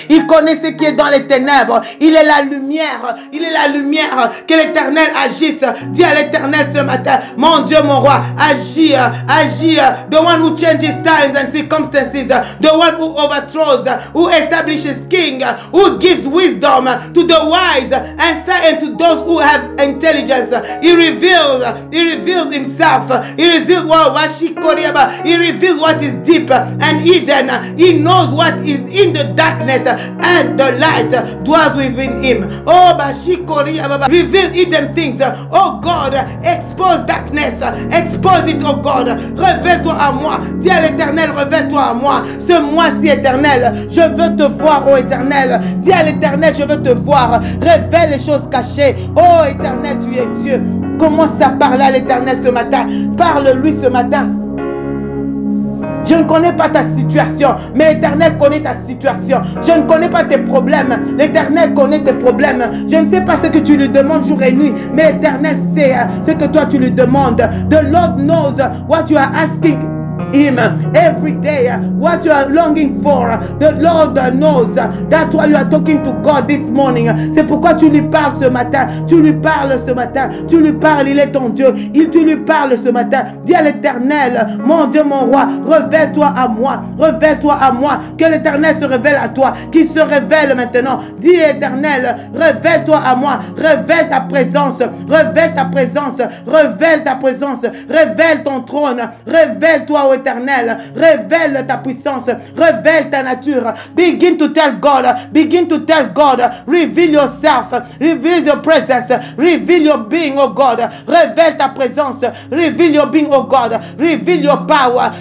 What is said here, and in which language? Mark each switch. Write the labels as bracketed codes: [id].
[fr] Il connaît ce qui est dans les ténèbres. Il est la lumière. Il est la lumière. Que l'éternel agisse. Dis à l'éternel ce matin, mon Dieu, mon roi, agis, agis. [en] The one who changes times and circumstances. The one who overthrows, who establishes king, who gives wisdom to the wise and to those who have intelligence. He reveals himself. He reveals he reveals what is deep and hidden. He knows what is in the darkness, and the light dwells within him. Oh, reveal hidden things. Oh God, expose darkness. Expose it, oh God. [fr] Révèle-toi à moi. Dis à l'éternel, révèle-toi à moi. Ce mois-ci éternel, je veux te voir, oh éternel. Dis à l'éternel, je veux te voir. Révèle les choses cachées. Oh éternel, tu es Dieu. Commence à parler à l'éternel ce matin. Parle-lui ce matin. Je ne connais pas ta situation, mais l'Éternel connaît ta situation. Je ne connais pas tes problèmes, l'Éternel connaît tes problèmes. Je ne sais pas ce que tu lui demandes jour et nuit, mais l'Éternel sait ce que toi tu lui demandes. [en] The Lord knows what you are asking Him every day, what you are longing for. The Lord knows. That's why you are talking to God this morning. [fr] C'est pourquoi tu lui parles ce matin. Tu lui parles ce matin. Tu lui parles, il est ton Dieu. Tu lui parles ce matin. Dis à l'Éternel, mon Dieu, mon roi, révèle-toi à moi. Révèle-toi à moi. Que l'Éternel se révèle à toi. Qu'il se révèle maintenant. Dis à l'Éternel, révèle-toi à moi. Révèle ta présence. Révèle ta présence. Révèle ta présence. Révèle ton trône. Révèle-toi au Éternel, révèle ta puissance, révèle ta nature. [en] Begin to tell God, begin to tell God, reveal yourself, reveal your presence, reveal your being, oh God. [fr] Révèle ta présence, [en] reveal your being, oh God. Reveal your power.